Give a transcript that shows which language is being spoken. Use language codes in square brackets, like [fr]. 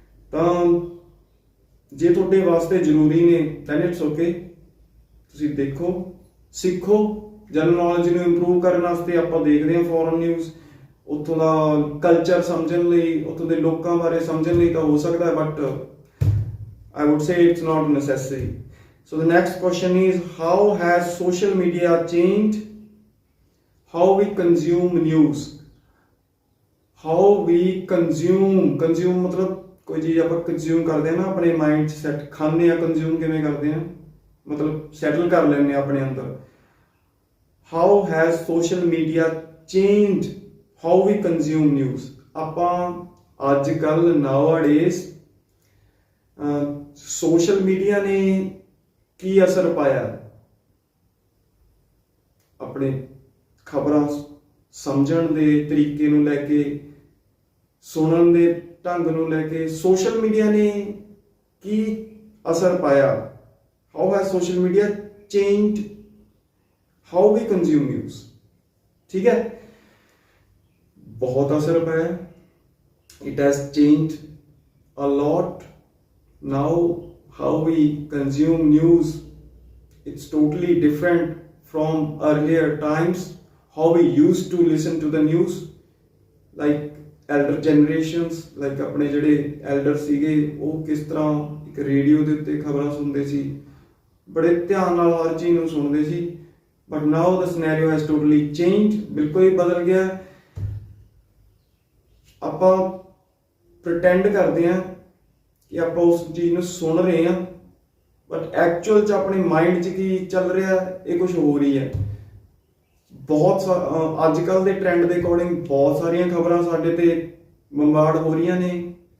[pa] ਤਾਂ ਜੇ ਤੁਹਾਡੇ ਵਾਸਤੇ ਜ਼ਰੂਰੀ ਨੇ ਦੈਨ ਇਟਸ ਓਕੇ, ਤੁਸੀਂ ਦੇਖੋ, ਸਿੱਖੋ, ਜਨਰਲ ਨੌਲੇਜ ਨੂੰ ਇੰਪਰੂਵ ਕਰਨ ਵਾਸਤੇ ਆਪਾਂ ਦੇਖਦੇ ਹਾਂ ਫੋਰਨ ਨਿਊਜ਼, ਉੱਥੋਂ ਦਾ ਕਲਚਰ ਸਮਝਣ ਲਈ, ਉੱਥੋਂ ਦੇ ਲੋਕਾਂ ਬਾਰੇ ਸਮਝਣ ਲਈ ਤਾਂ ਹੋ ਸਕਦਾ ਹੈ, but [en] I would say it's not necessary. So the next question is, how has social media changed how we consume news? How we consume [pa] ਮਤਲਬ ਕੋਈ ਚੀਜ਼ ਆਪਾਂ ਕੰਜ਼ਿਊਮ ਕਰਦੇ ਹਾਂ ਨਾ, ਆਪਣੇ ਮਾਈਂਡ 'ਚ ਸੈਟ ਖਾਂਦੇ ਆ, ਕੰਜ਼ਿਊਮ ਕਿਵੇਂ ਕਰਦੇ ਹਾਂ, ਮਤਲਬ ਸੈਟਲ ਕਰ ਲੈਂਦੇ ਆ ਆਪਣੇ ਅੰਦਰ। [en] How has social media changed how we consume news? [pa] ਆਪਾਂ ਅੱਜ ਕੱਲ੍ਹ nowadays ਸੋਸ਼ਲ ਮੀਡੀਆ ਨੇ ਕੀ ਅਸਰ ਪਾਇਆ ਆਪਣੇ ਖਬਰਾਂ ਸਮਝਣ ਦੇ ਤਰੀਕੇ ਨੂੰ ਲੈ ਕੇ, ਸੁਣਨ ਦੇ ਢੰਗ ਨੂੰ ਲੈ ਕੇ? ਸੋਸ਼ਲ ਮੀਡੀਆ ਨੇ ਕੀ ਅਸਰ ਪਾਇਆ, [en] How has social media changed how we consume news. [pa] ਠੀਕ ਹੈ, ਬਹੁਤ ਅਸਰ ਪਾਇਆ, [en] It has changed a lot. Now how we consume news, it's totally different from earlier times, how we used to listen to the news, like elder generations, like [pa] ਆਪਣੇ ਜਿਹੜੇ elder ਸੀਗੇ ਉਹ ਕਿਸ ਤਰ੍ਹਾਂ ਇੱਕ ਰੇਡੀਓ ਦੇ ਉੱਤੇ ਖਬਰਾਂ ਸੁਣਦੇ ਸੀ, ਬੜੇ ਧਿਆਨ ਨਾਲ ਹਰ ਚੀਜ਼ ਨੂੰ ਸੁਣਦੇ ਸੀ। [en] but now the scenario has totally changed, [pa] ਬਿਲਕੁਲ ਹੀ ਬਦਲ ਗਿਆ। ਆਪਾਂ pretend ਕਰਦੇ ਹਾਂ ਕਿ ਆਪਾਂ ਉਸ ਚੀਜ਼ ਨੂੰ ਸੁਣ ਰਹੇ ਹਾਂ, ਬਟ ਐਕਚੁਅਲ 'ਚ ਆਪਣੇ ਮਾਈਂਡ 'ਚ ਕੀ ਚੱਲ ਰਿਹਾ ਇਹ ਕੁਝ ਹੋਰ ਹੀ ਹੈ। ਬਹੁਤ ਅੱਜ ਕੱਲ੍ਹ ਦੇ ਟ੍ਰੈਂਡ ਦੇ ਅਕੋਰਡਿੰਗ ਬਹੁਤ ਸਾਰੀਆਂ ਖਬਰਾਂ ਸਾਡੇ ਤੇ ਬੰਬਾਰਡ ਹੋ ਰਹੀਆਂ ਨੇ।